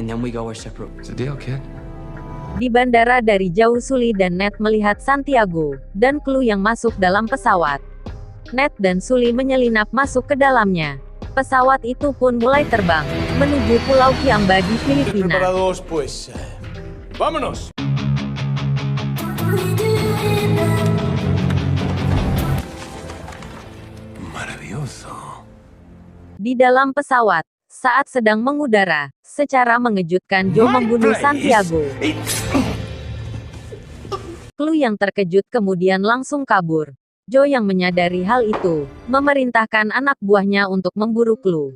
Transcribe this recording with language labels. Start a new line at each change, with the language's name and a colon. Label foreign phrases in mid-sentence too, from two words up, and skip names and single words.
Indonesian: Di bandara dari jauh, Sully dan Nate melihat Santiago dan Clue yang masuk dalam pesawat. Nate dan Sully menyelinap masuk ke dalamnya. Pesawat itu pun mulai terbang menuju Pulau Kiamba di Filipina.
Spanish: Preparados, pues. ¡Vámonos! Maravilloso.
Indonesian: Di dalam pesawat, saat sedang mengudara, secara mengejutkan Joe membunuh Santiago. Clue yang terkejut kemudian langsung kabur. Joe yang menyadari hal itu, memerintahkan anak buahnya untuk memburu Clue.